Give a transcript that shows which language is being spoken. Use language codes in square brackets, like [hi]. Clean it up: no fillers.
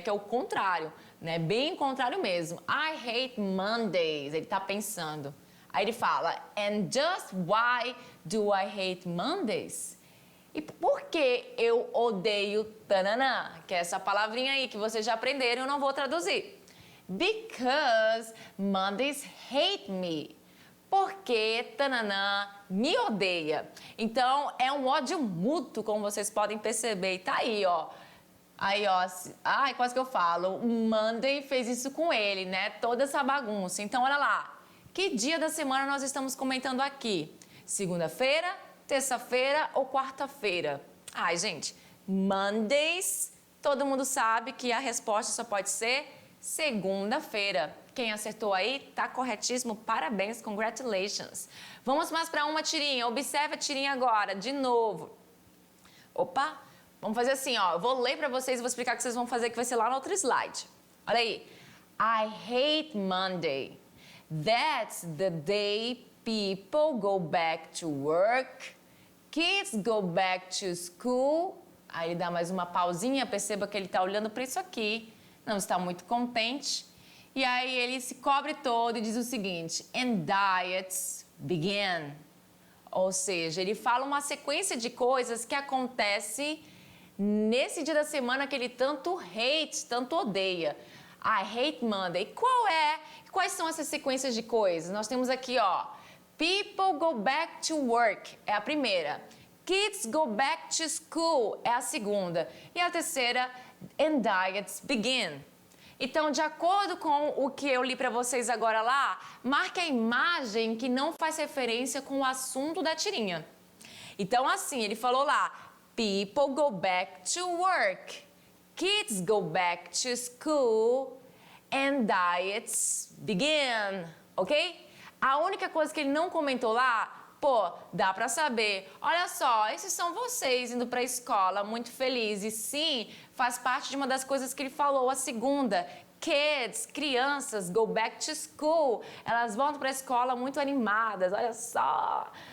[pt] Que é o contrário. Né? Bem contrário mesmo. [en] I hate Mondays. [pt] Ele tá pensando. Aí ele fala, [en] and just why do I hate Mondays? [pt] E por que eu odeio tananã? Que é essa palavrinha aí que vocês já aprenderam, eu não vou traduzir. [en] Because Mondays hate me. [pt] Porque tananã me odeia. Então, é um ódio mútuo, como vocês podem perceber. E tá aí, ó. Aí, ó, quase que eu falo, o Monday fez isso com ele, né? Toda essa bagunça. Então, olha lá, que dia da semana nós estamos comentando aqui? Segunda-feira, terça-feira ou quarta-feira? Ai, gente, Mondays, todo mundo sabe que a resposta só pode ser segunda-feira. Quem acertou aí, tá corretíssimo, parabéns, congratulations. Vamos mais para uma tirinha, observe a tirinha agora, de novo. Opa! Vamos fazer assim, ó, eu vou ler para vocês e vou explicar o que vocês vão fazer, que vai ser lá no outro slide. Olha aí. [en] I hate Monday. That's the day people go back to work. Kids go back to school. [pt] Aí ele dá mais uma pausinha, perceba que ele está olhando para isso aqui, não está muito contente. E aí ele se cobre todo e diz o seguinte, [en] and diets begin. [pt] Ou seja, ele fala uma sequência de coisas que acontece nesse dia da semana que ele tanto hate, tanto odeia. [en] I hate Monday. [pt] Quais são essas sequências de coisas? Nós temos aqui, ó, [en] people go back to work, [pt] é a primeira. [en] Kids go back to school, [pt] é a segunda. E a terceira, [en] and diets begin. [pt] Então, de acordo com o que eu li para vocês agora lá, marque a imagem que não faz referência com o assunto da tirinha. Então, assim, ele falou lá, [en] people go back to work, kids go back to school, and diets begin, ok? [pt] A única coisa que ele não comentou lá, pô, dá pra saber. Olha só, esses são vocês indo pra escola muito felizes. Sim, faz parte de uma das coisas que ele falou, a segunda. Kids, crianças, [en] go back to school. [pt] Elas voltam pra escola muito animadas, olha só.